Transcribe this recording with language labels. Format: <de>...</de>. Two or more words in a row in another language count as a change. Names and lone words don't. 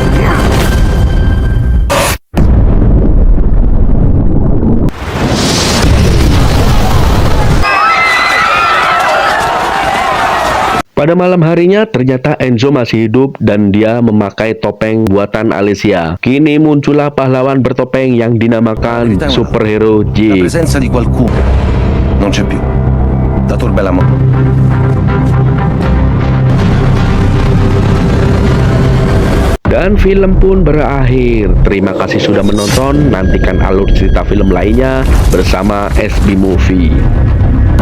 <id>Pada malam harinya ternyata Enzo masih hidup dan dia memakai topeng buatan Alessia. Kini muncullah pahlawan bertopeng yang dinamakan superhero</id> <it>La Jig. presenza di qualcuno non c'è più. Da Torbellamo.</it> <id>Dan film pun berakhir. Terima kasih sudah menonton. Nantikan alur cerita film lainnya bersama SB Movie.</id>